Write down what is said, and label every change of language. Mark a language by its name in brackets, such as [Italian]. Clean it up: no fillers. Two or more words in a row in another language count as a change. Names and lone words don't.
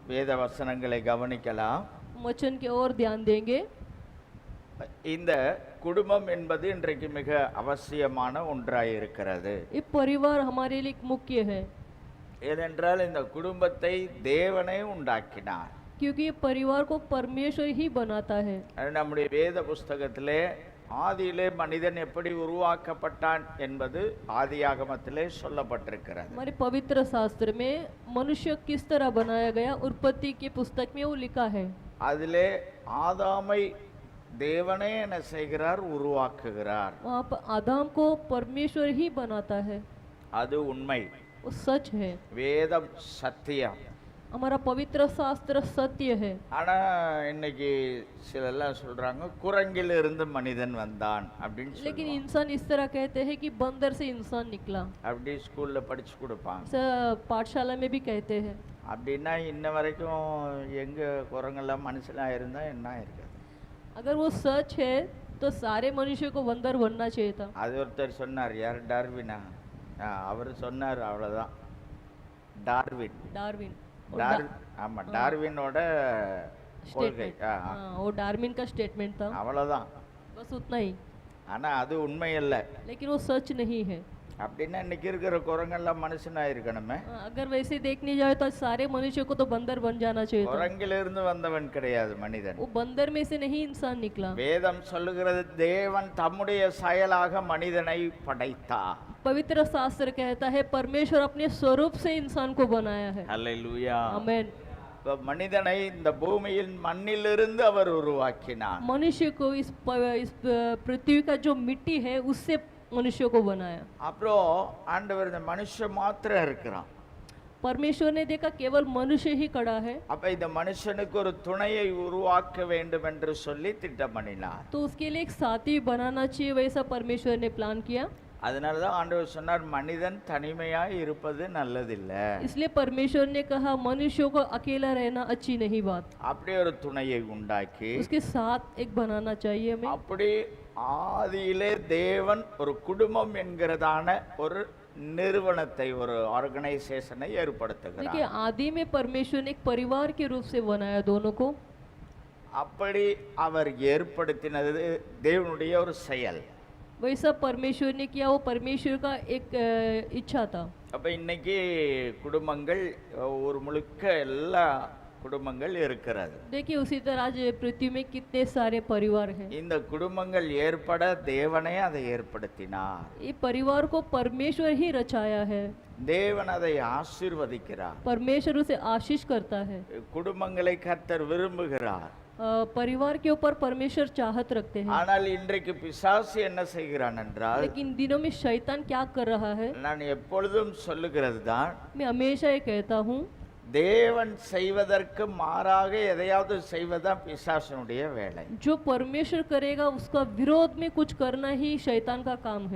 [Tamil] வேத வசனங்களை கவனிக்கலாம். [Hindi] वचन की ओर ध्यान देंगे। [Tamil] இந்த குடும்பம் என்பது இன்றைக்கு மிக அவசியமான ஒன்றாய் இருக்கிறது. [Hindi] ये परिवार हमारे लिए एक मुख्य है, [Tamil] ஏனென்றால் இந்த குடும்பத்தை தேவனே உண்டாக்கினார். [Hindi] क्योंकि ये परिवार को परमेश्वर ही बनाता है। [Tamil] அது நம்முடைய வேத புஸ்தகத்திலே ஆதியிலே மனிதன் எப்படி உருவாக்கப்பட்டான் என்பது ஆதியாகமத்திலே சொல்லப்பட்டிருக்கிறது. [Hindi] हमारे पवित्र शास्त्र में मनुष्य किस तरह बनाया गया, उत्पत्ति की पुस्तक में वो लिखा है। [Tamil] அதிலே ஆதாமை தேவனே என்ன செய்கிறார், உருவாக்குகிறார். [Hindi] वहाँ पर आदम को परमेश्वर ही बनाता है, [Tamil] அது உண்மை. [Hindi] वो सच है। [Tamil] வேதம் சத்தியம். [Hindi] हमारा पवित्र शास्त्र सत्य है। [Tamil] ஆனா இன்னைக்கு சிலெல்லாம் சொல்றாங்க குரங்கிலிருந்து மனிதன் வந்தான் அப்படின்னு लेकिन சொல்லுவாங்க. [Hindi] इंसान इस तरह कहते हैं कि बंदर से इंसान निकला। [Tamil] அப்படி ஸ்கூல்ல படிச்சு கொடுப்பாங்க. [Hindi] पाठशाला में भी कहते हैं। [Tamil] அப்படின்னா இன்ன வரைக்கும் எங்க குரங்கெல்லாம் மனுஷனா இருந்தா என்ன இருக்காது. [Hindi] अगर वो सच है तो सारे मनुष्य को बंदर बनना चाहिए था। [Tamil] அது ஒருத்தர் சொன்னார், யார், டார்வினா. அவர் சொன்னார், அவ்வளவுதான். டார்வின். डार्विन ஆமா, டார்வினோட கொள்கை. [Hindi] स्टेटमेंट, हाँ वो डार्विन का स्टेटमेंट था, [Tamil] அவ்வளவுதான். [Hindi] बस उतना ही। [Tamil] ஆனா அது உண்மை அல்ல. [Hindi] लेकिन वो सच नहीं है। [Tamil] அப்படின்னா இன்னைக்கு இருக்கிற குரங்கெல்லாம் மனுஷனா இருக்கணுமே. [Hindi] अगर वैसे देखने जाए तो सारे मनुष्य को तो बंदर बन जाना चाहिए था। [Tamil] குரங்கிலிருந்து வந்தவன் கிடையாது மனிதன். [Hindi] वो बंदर में से नहीं इंसान निकला। [Tamil] வேதம் சொல்லுகிறது, தேவன் தம்முடைய செயலாக மனிதனை படைத்தார். [Hindi] पवित्र शास्त्र कहता है परमेश्वर अपने स्वरूप से इंसान को बनाया है। [Tamil] அல்லேலூயா. [Hindi] आमेन। [Tamil] மனிதனை இந்த பூமியின் மண்ணிலிருந்து அவர் உருவாக்கினார். [Hindi] मनुष्य को इस पृथ्वी का जो मिट्टी है उससे मनुष्य को बनाया। [Tamil] அப்புறம் ஆண்டவர் இந்த மனுஷன் மாத்திரம் இருக்கிறான். [Hindi] परमेश्वर ने देखा केवल मनुष्य ही खड़ा है, [Tamil] அப்ப இந்த மனுஷனுக்கு ஒரு துணையை உருவாக்க வேண்டும் என்று சொல்லி திட்டம் பண்ணினார். [Hindi] तो उसके लिए एक साथी बनाना चाहिए, वैसा परमेश्वर ने प्लान किया। [Tamil] அதனாலதான் ஆண்டவர் சொன்னார், மனிதன் தனிமையாய் இருப்பது நல்லதில்ல. [Hindi] इसलिए परमेश्वर ने कहा मनुष्य को अकेला रहना अच्छी नहीं बात, [Tamil] அப்படி ஒரு துணையை உண்டாக்கி [Hindi] उसके साथ एक बनाना चाहिए हमें। [Tamil] அப்படி ஆதியிலே தேவன் ஒரு குடும்பம் என்கிறதான ஒரு நிறுவனத்தை, ஒரு ஆர்கனைசேஷனை देखिए ஏற்படுத்துகிறார். [Hindi] आदि में परमेश्वर ने एक परिवार के रूप से बनाया दोनों को। [Tamil] அப்படி அவர் ஏற்படுத்தினது தேவனுடைய ஒரு செயல். [Hindi] वैसा परमेश्वर ने किया, वो परमेश्वर का एक इच्छा था। [Tamil] அப்ப இன்னைக்கு குடும்பங்கள் ஒரு முழுக்க எல்லா குடும்பங்கள் இருக்கிறது. [Hindi] देखिए उसी तरह आज पृथ्वी में कितने सारे परिवार हैं। [Tamil] இந்த குடும்பங்கள் ஏற்பட தேவனே அதை ஏற்படுத்தினார். [Hindi] ये परिवार को परमेश्वर ही रचाया है, [Tamil] தேவன் அதை ஆசீர்வதிக்கிறார். [Hindi] परमेश्वर उसे आशीष करता है। [Tamil] குடும்பங்களை கர்த்தர் விரும்புகிறார். [Hindi] परिवार के ऊपर परमेश्वर चाहत रखते हैं। [Tamil] ஆனால் இன்றைக்கு பிசாசு என்ன செய்கிறான் என்றால், [Hindi] लेकिन इन दिनों में शैतान क्या कर रहा है, [Tamil] நான் எப்பொழுதும் சொல்லுகிறது தான், [Hindi] मैं हमेशा ये कहता हूँ [Tamil] தேவன் செய்வதற்கு மாறாக எதையாவது செய்வதுதான் பிசாசனுடைய வேலை. [Hindi] जो परमेश्वर करेगा उसका विरोध में कुछ करना ही शैतान का काम है।